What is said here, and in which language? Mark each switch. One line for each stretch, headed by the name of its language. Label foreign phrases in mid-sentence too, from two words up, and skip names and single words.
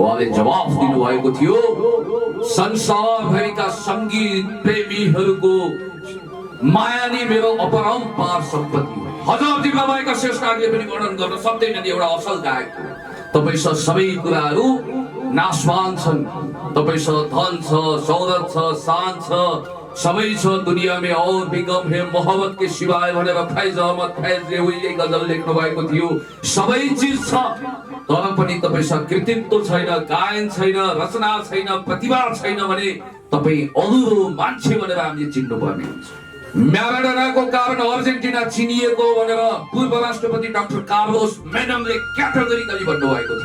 Nepali: उहाँले जवाफ दिनुभएको थियो संसारभरिका संगीत प्रेमीहरूको माया नै मेरो अपरम्पार सम्पत्ति हो। हजार जिम्मा भएका श्रेष्ठहरूले पनि वर्णन गर्न सक्दैनन् एउटा असल गायक। तपाईसँग सबै कुराहरू नाशवान छन्, तपाईसँग धन छ, शौहरत छ, शान छ, सबै छ
Urdu: دنیا میں اور بھی غم ہے محبت کے سوائے
Nepali: भनेर फैज अहमद फैजले उहिले गजल लेख्नु भएको थियो। सबै चीज छ, तर पनि तपाईसँग कृतित्व छैन, गायन छैन, रचना छैन, प्रतिभा छैन भने तपाईँ अधुरो मान्छे भनेर हामीले चिन्नुपर्ने हुन्छ। म्याराडोनाको कारण अर्जेन्टिना चिनिएको भनेर पूर्व राष्ट्रपति डाक्टर कार्लोस मेनमले क्याटेगोरिकली भन्नुभएको थियो।